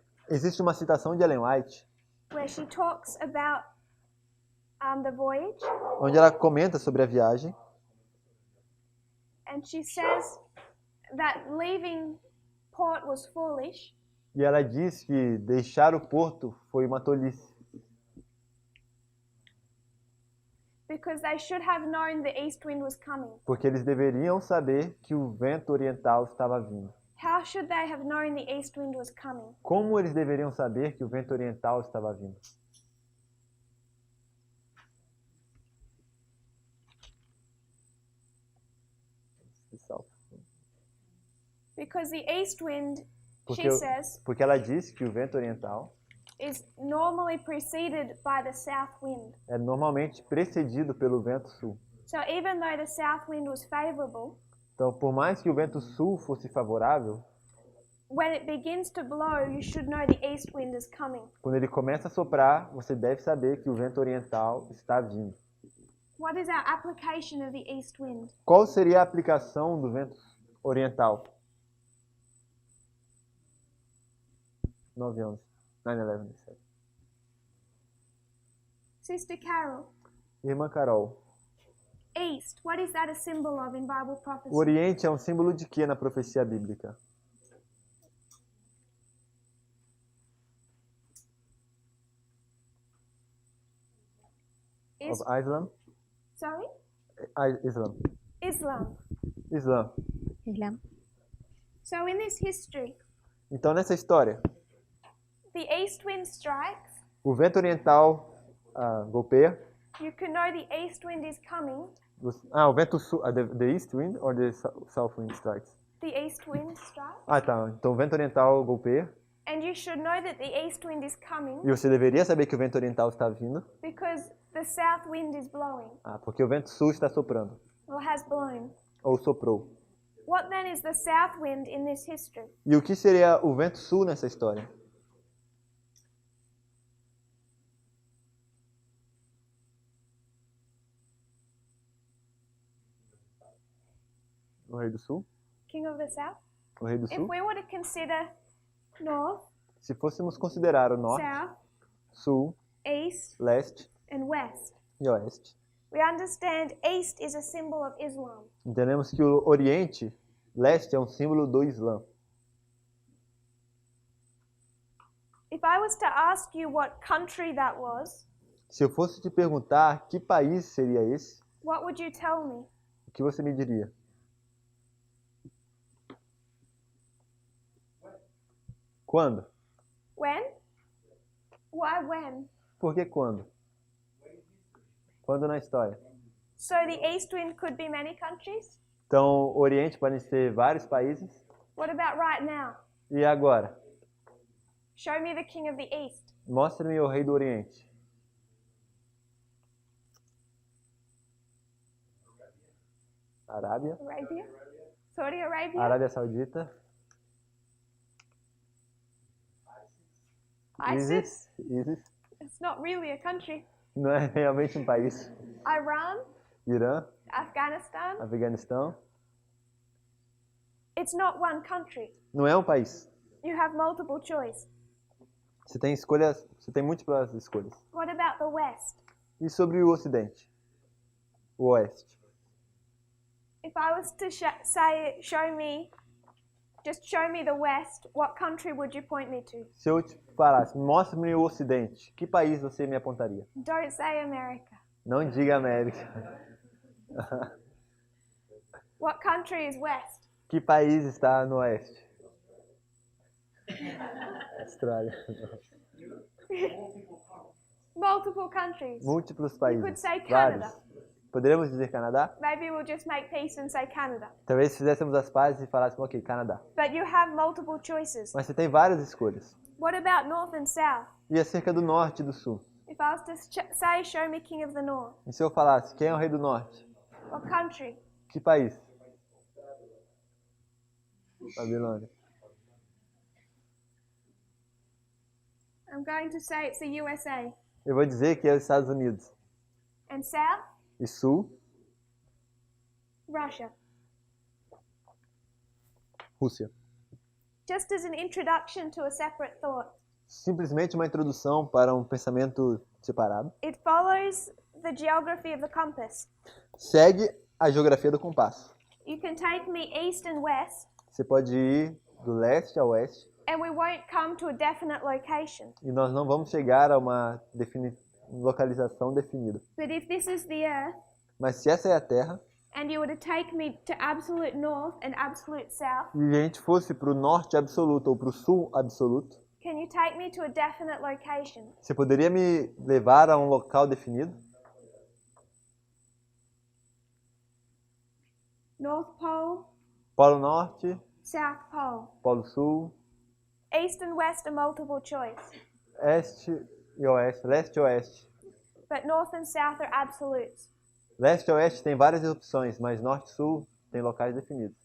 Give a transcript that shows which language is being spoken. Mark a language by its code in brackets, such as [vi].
[pt] Existe uma citação de Ellen White, [en] where she talks about the voyage, [pt] onde ela comenta sobre a viagem, [en] and she says that leaving port was foolish [pt] e ela diz que deixar o porto foi uma tolice, [en] because they should have known the east wind was coming. [pt] porque eles deveriam saber que o vento oriental estava vindo. [en] How should they have known the east wind was coming? [pt] Como eles deveriam saber que o vento oriental estava vindo? [en] Because the east wind, [pt] Porque, [en] she says, [pt] porque ela diz que o vento oriental [en] is normally preceded by the south wind. [pt] é normalmente precedido pelo vento sul. [en] So even though the south wind was favorable, [pt] Então, por mais que o vento sul fosse favorável, [en] when it begins to blow, you should know the east wind is coming. [pt] quando ele começa a soprar, você deve saber que o vento oriental está vindo. [en] What is our application of the east wind? [pt] Qual seria a aplicação do vento oriental? [en] 9/11. 9/11. Sister Carol, [pt] Irmã Carol, [en] east, what is that a symbol of in Bible [pt] o [en] prophecy? [pt] Oriente é um símbolo de quê na profecia bíblica? [en] Is, Of Islam? sorry? Islam. Islam. [pt] Islã. [en] So in this history, [pt] Então, nessa história, [en] the east wind strikes. [pt] o vento oriental golpeia. [en] You can know the east wind is coming [pt] O vento sul, [en] the east wind or the south wind strikes? the east wind strikes. [pt] Ah, tá. Então o vento oriental golpeia. [en] And you should know that the east wind is coming [pt] E você deveria saber que o vento oriental está vindo. [en] because the south wind is blowing [pt] Ah, porque o vento sul está soprando. [en] or has blown. [pt] Ou soprou. [en] What then is the south wind in this history? [pt] E o que seria o vento sul nessa história? O rei do sul? [en] King of the south? [pt] O rei do [en] If [pt] sul? [en] we were to consider north, [pt] Se fôssemos considerar o norte, [en] south, [pt] sul, [en] east, [pt] leste [en] and west, [pt] e oeste, [en] we understand east is a symbol of Islam. [pt] entendemos que o oriente, leste, é um símbolo do Islã. [en] If I was to ask you what country that was, [pt] Se eu fosse te perguntar que país seria esse, [en] what would you tell me? [pt] o que você me diria? Quando? [en] When? Why when? [pt] Por que quando? Quando na história? [en] So the east wind could be many countries? [pt] Então, o Oriente podem ser vários países. [en] What about right now? [pt] E agora? [en] Show me the king of the east. [pt] Mostre-me o rei do Oriente. Arábia, [en] Arabia? Saudi Arabia? [pt] Arábia Saudita, [en] ISIS? ISIS. It's not really a country. [pt] Não é realmente um país. [en] Iran? [pt] Irã, [en] Afghanistan? [pt] Afeganistão. [en] It's not one country. [pt] Não é um país. [en] You have multiple choice. [pt] Você tem escolhas, você tem múltiplas escolhas. [en] What about the west? [pt] E sobre o Ocidente? O Oeste. [en] If I was to just show me the west, what country would you point me to? [pt] Se eu te falasse, mostre-me o Ocidente, que país você me apontaria? [en] Don't say America. [pt] Não diga América. [en] What country is west? [pt] Que país está no Oeste? Austrália. [en] Multiple countries. [pt] Múltiplos [en] You [pt] países. [en] could say Canada. [pt] Vários. Poderíamos dizer Canadá? [en] Maybe we'll just make peace and say Canada. [pt] Talvez fizéssemos as pazes e falássemos, ok, Canadá. [en] But you have multiple choices. [pt] Mas você tem várias escolhas. [en] What about north and south? [pt] E acerca do Norte e do Sul? [en] If I was to say, show me king of the north, [pt] E se eu falasse, quem é o rei do Norte? [en] what country? [pt] Que país? Babilônia. [en] I'm going to say it's the USA. [pt] Eu vou dizer que é os Estados Unidos. [en] And south? [pt] E Sul, [en] Russia. [pt] Rússia. [en] Just as an introduction to a separate thought, [pt] Simplesmente uma introdução para um pensamento separado. [en] it follows the geography of the compass. [pt] Segue a geografia do compasso. [en] You can take me east and west, [pt] Você pode ir do leste a oeste [en] and we won't come to a definite location. [pt] e nós não vamos chegar a uma localização definida. [en] But if this is the earth, [pt] Mas se essa é a Terra [en] and you were to take me to absolute north and absolute south, [pt] e a gente fosse para o norte absoluto ou para o sul absoluto, [en] can you take me to a definite location? [pt] você poderia me levar a um local definido? [en] North Pole, [pt] Polo Norte, [en] South Pole. [pt] Polo Sul, [en] East and west are multiple choice, [pt] Este e Oeste, Leste e Oeste. [en] but north and south are absolutes. [pt] Leste e Oeste tem várias opções, mas Norte e Sul tem locais definidos,